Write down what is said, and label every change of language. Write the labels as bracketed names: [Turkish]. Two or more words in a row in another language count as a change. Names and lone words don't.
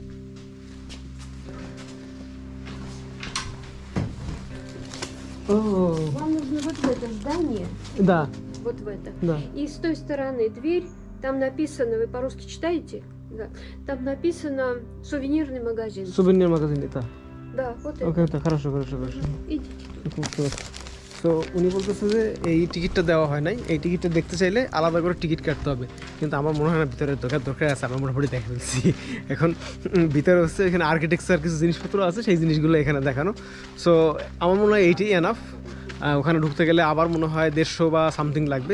[Russian] Вам нужно вот в это здание, Да, вот в это. да. И с той стороны дверь, там написано, вы по-русски читаете? Да. Там написано сувенирный магазин. Сувенир магазин это. Да, вот это. ওকে, хорошо. Идите. [Bangla] সো উনি বলতেছে যে এই টিকিটটা দেওয়া হয় নাই, এই টিকিটটা দেখতে চাইলে আলাদা করে টিকিট কাটতে হবে, কিন্তু আমার মনে হয় না ভিতরে দরকার আছে। আমরা মোটামুটি দেখে ফেলছি। এখন ভিতরে হচ্ছে এখানে আর্কিটেকচার কিছু জিনিসপত্র আছে, সেই জিনিসগুলো এখানে দেখানো। সো আমার মনে হয় এইটাই এনাফ। ওখানে ঢুকতে গেলে আবার মনে হয় 150 বা সামথিং লাগবে।